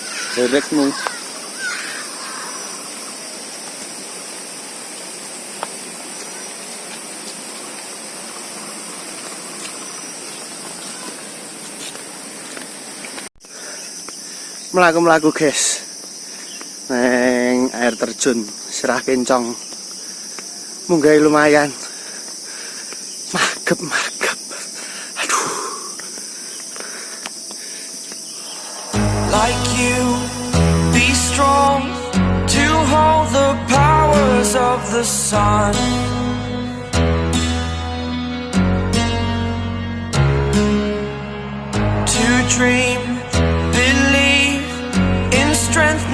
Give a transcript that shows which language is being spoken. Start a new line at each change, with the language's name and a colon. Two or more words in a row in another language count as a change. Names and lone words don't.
Javanese: Direkmu. Melaku guys. Neng air terjun Sirah Kencong. Munggah lumayan. Magep. Aduh.
English: Like you, be strong to hold the powers of the sun. To dream, believe in strength.